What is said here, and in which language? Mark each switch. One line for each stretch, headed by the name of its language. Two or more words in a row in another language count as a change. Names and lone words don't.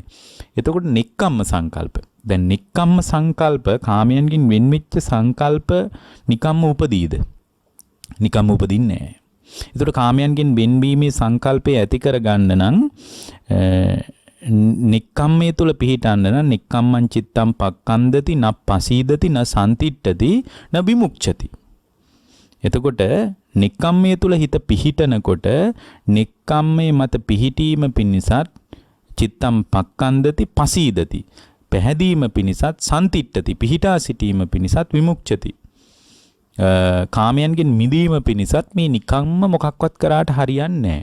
Sinhala: එතකොට නික්කම්ම සංකල්ප. දැන් නික්කම්ම සංකල්ප කාමයන්ගෙන් වෙන්වෙච්ච සංකල්ප නිකම්ම උපදීද? නිකම්ම උපදින්නේ නැහැ. එතකොට කාමයන්ගෙන් වෙන්වීමේ සංකල්පය ඇති කරගන්න නම් නික්කම්මයේ තුල පිහිටන්න නම්
Pali: නික්කම්මං චිත්තං පක්ඛන්දති න පසීදති න සම්තිට්ඨති න විමුක්ඛති.
Sinhala: එතකොට නික්කම්මයේ තුල හිත පිහිටනකොට නික්කම්මයේ මත පිහිටීම පිණිසත්
Pali: චිත්තං පක්ඛන්දති පසීදති
Sinhala: පැහැදීම පිණිසත් සම්තිට්ඨති පිහිටා සිටීම පිණිසත් විමුක්ඛති. කාමයන්ගෙන් මිදීම පිණිසත් මේ නිකම්ම මොකක්වත් කරාට හරියන්නේ නැහැ.